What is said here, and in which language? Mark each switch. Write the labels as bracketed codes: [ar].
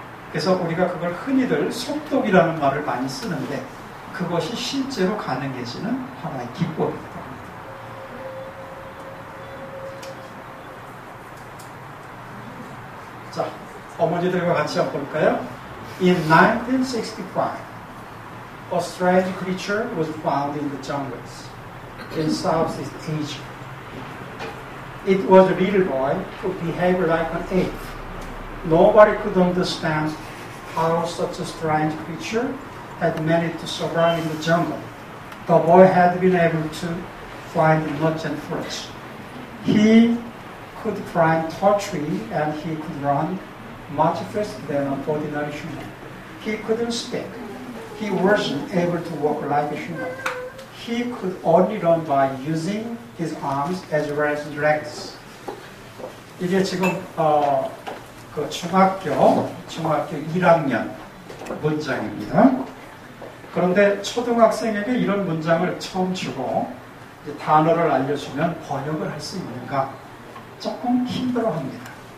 [ko] 그래서 우리가 그걸 흔히들 속독이라는 말을 많이 쓰는데 그것이 실제로 가능해지는 하나의 기법입니다. 자, 어머니들과 같이 한번 볼까요? [en] In 1965, a strange creature was found in the jungles in Southeast Asia. It was a little boy who behaved like an ape. Nobody could understand how such a strange creature had managed to survive in the jungle. The boy had been able to find nuts and fruits. He could climb tall trees and he could run much faster than an ordinary human. He couldn't speak. He wasn't able to walk like a human. He could only run by using his arms as well as his legs. [ko] 이게 지금 그 중학교 1학년 문장입니다. 그런데 초등학생에게 이런 문장을 처음 주고 이제 단어를 알려주면 번역을 할 수 있는가 조금 힘들어합니다.